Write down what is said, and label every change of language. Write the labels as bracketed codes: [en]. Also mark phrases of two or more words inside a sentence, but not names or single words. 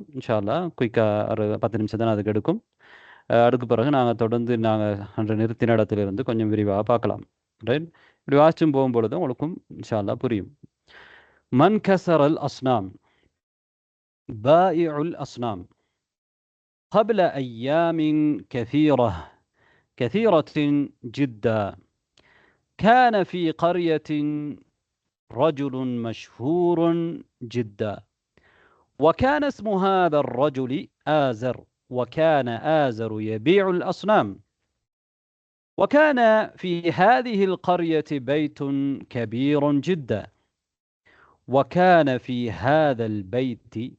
[ar] إن شاء الله [ta] குயிக்கா ஒரு 10 நிமிஷம் தான் அதுக்கு எடுக்கும். அதுக்கு பிறகு நாங்கள் தொடர்ந்து அன்று நிறுத்தின இடத்திலிருந்து கொஞ்சம் விரிவாக பார்க்கலாம். ரைட், இப்படி வாசிச்சும் போகும்பொழுது உங்களுக்கும் [ar] إن شاء الله [ta] புரியும். [ar] من كسر الأصنام بائع الأصنام قبل أيام كثيرة جدا كان في قرية رجل مشهور جدا وكان اسم هذا الرجل آزر وكان آزر يبيع الأصنام وكان في هذه القرية بيت كبير جدا وكان في هذا البيت